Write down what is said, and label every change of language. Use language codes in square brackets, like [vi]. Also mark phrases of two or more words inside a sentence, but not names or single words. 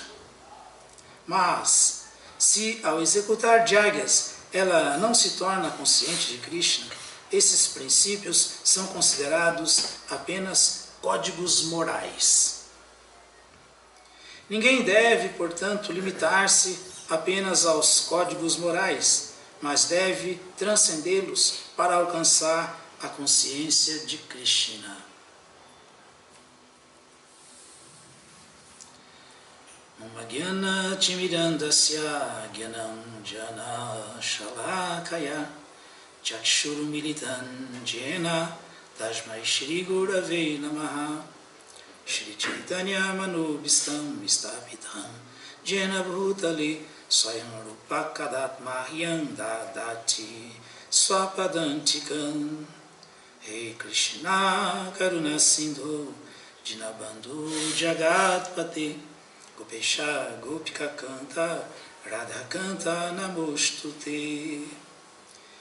[pt] Mas, se ao executar Jagyas ela não se torna consciente de Krishna, esses princípios são considerados apenas códigos morais. Ninguém deve, portanto, limitar-se apenas aos códigos morais, mas deve transcendê-los para alcançar a consciência de Krishna. [sa] Magyana Timirandasya Gyanam Jana Shalakaya Chakshuru Militan Jena Tasmai Shri Gurave Namaha Shri Chaitanya Manubhistam Vistapitam Jena Bhutale Swayam Rupakadat Mahyam Dadati Swapadantikam Hey Krishna Karuna Sindhu Dinabandhu Jagatpate Gopesha Gopika Kanta Radha Kanta Namostute.